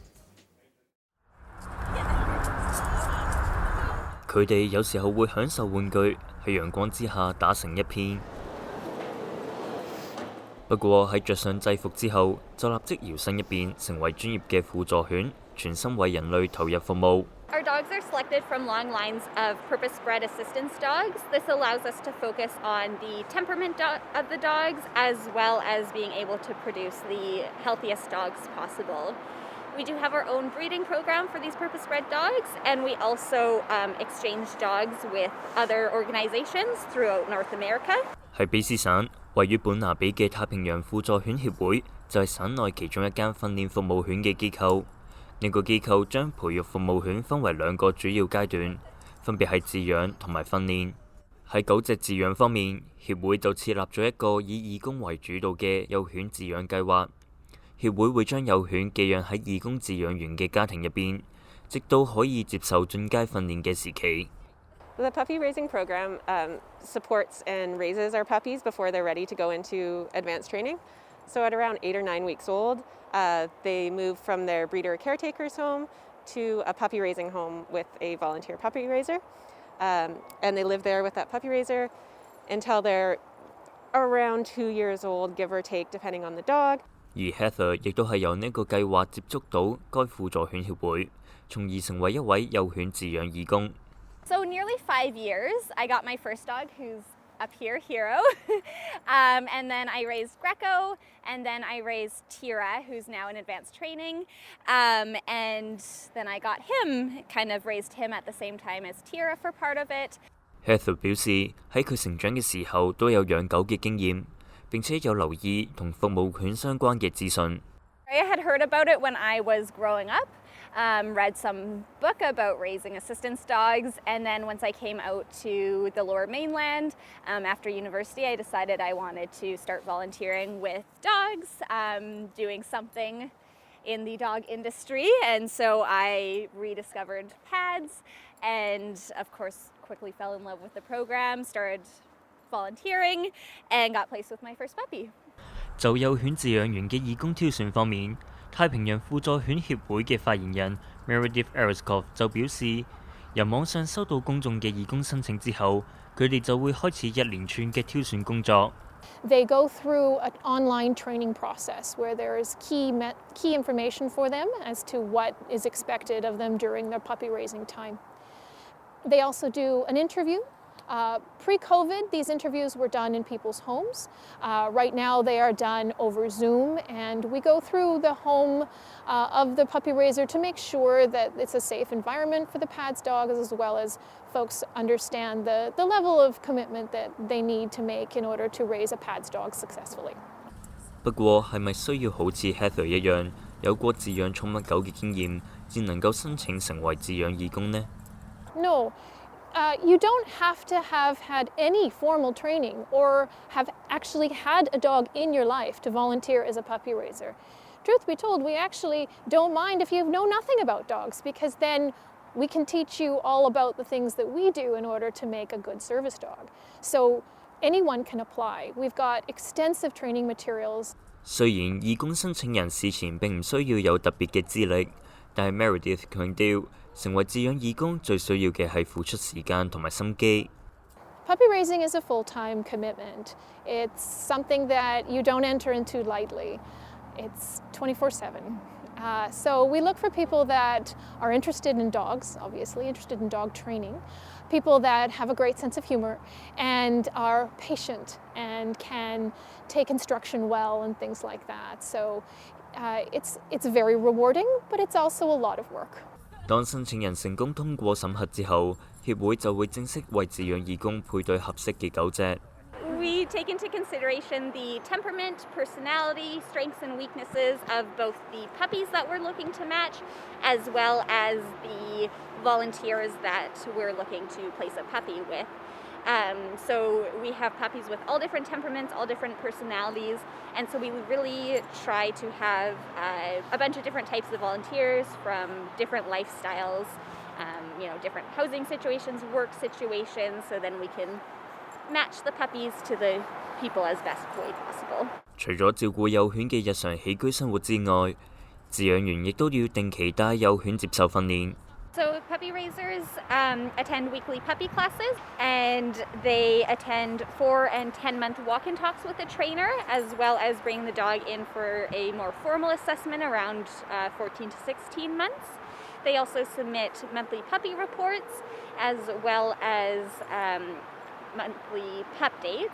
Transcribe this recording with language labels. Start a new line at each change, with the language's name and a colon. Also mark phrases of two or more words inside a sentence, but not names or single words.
Cantonese: 佢哋有時候會享受玩具喺陽光之下打成一片，不過喺着上制服之後，就立即搖身一變，成為專業嘅輔助犬，全心為人類投入服務。
English: Our dogs are selected from long lines of purpose-bred assistance dogs. This allows us to focus on the temperament of the dogs as well as being able to produce the healthiest dogs possible. We do have our own breeding program for these purpose-bred dogs, and we also exchange dogs with other organizations throughout North America.
Cantonese: 喺卑詩省，位於本拿比嘅太平洋輔助犬協會就係省內其中一間訓練服務犬嘅機構。呢個機構將培育服務犬分為兩個主要階段，分別係飼養同埋訓練。喺狗隻飼養方面，協會就設立咗一個以義工為主導嘅幼犬飼養計劃。協會會將幼犬寄養喺義工飼養員嘅家庭入邊，直到可以接受進階訓練嘅時期。
English: The puppy raising program supports and raises our puppies before they're ready to go into advanced training. So at around 8 or 9 weeks old, they move from their breeder caretaker's home to a puppy raising home with a volunteer puppy raiser. And they live there with that puppy raiser until they're around 2 years old, give or take, depending on the dog.
Cantonese: 而 Heather 亦都係由呢個計劃接觸到該輔助犬協會，從而成為一位幼犬飼養義工。
English: So nearly 5 years, I got my first dog, who's up here, Hero. And then I raised Greco, and then I raised Tira, who's now in advanced training. And then I got him, kind of raised him at the same time as Tira for part of it.
Cantonese: Heather 表示喺佢成長嘅時候都有養狗嘅經驗，並且有留意同服務犬相關嘅資訊。
English: I had heard about it when I was growing up. Read some book about raising assistance dogs, and then once I came out to the Lower Mainland after university, I decided I wanted to start volunteering with dogs, doing something in the dog industry, and so I rediscovered PADS, and of course quickly fell in love with the program, started volunteering, and got placed with my first puppy.
Cantonese: 就幼犬飼養員嘅義工挑選方面，太平洋輔助犬協會嘅發言人 Meredith Eriskov 就表示，由網上收到公眾嘅義工申請之後，佢哋就會開始一連串嘅挑選工作。
English: They go through an online training process where there is key information for them as to what is expected of them during their puppy raising time. They also do an interview. Pre-COVID, these interviews were done in people's homes. Right now, they are done over Zoom, and we go through the home of the puppy raiser to make sure that it's a safe environment for the PADS dogs, as well as folks understand the level of commitment that they need to make in order to raise a PADS dog successfully.
Cantonese: 不過，係咪需要好似 Heather 一樣有過飼養寵物狗嘅經驗，至能夠申請成為飼養義工呢？
English: No. You don't have to have had any formal training or have actually had a dog in your life to volunteer as a puppy raiser. Truth be told, we actually don't mind if you know nothing about dogs, because then we can teach you all about the things that we do in order to make a good service dog. So anyone can apply. We've got extensive training materials.
Cantonese: 雖然義工申請人事前並唔需要有特別嘅資歷，但係 Meredith 強調，成為飼養義工最需要嘅係付出時間同埋心機。
English: Puppy raising is a full-time commitment. It's something that you don't enter into lightly. It's 24/7. So we look for people that are interested in dogs, obviously, interested in dog training, people that have a great sense of humor and are patient and can take instruction well and things like that. So It's very rewarding, but it's also a lot of work.
Cantonese: 當申請人成功通過審核之後，協會就會正式為飼養義工配對合適嘅狗隻。
English: We take into consideration the temperament, personality, strengths and weaknesses of both the puppies that we're looking to match, as well as the volunteers that we're looking to place a puppy with. So we have puppies with all different temperaments, all different personalities, and so we really try to have a bunch of different types of volunteers from different lifestyles, different housing situations, work situations, so then we can match the puppies to the people as best way possible.
Cantonese: 除咗照顧幼犬嘅日常起居生活之外，飼養員亦都要定期帶幼犬接受訓練。
English: So puppy raisers attend weekly puppy classes, and they attend 4 and 10-month walk-in talks with a trainer, as well as bring the dog in for a more formal assessment around 14 to 16 months. They also submit monthly puppy reports, as well as monthly pup dates.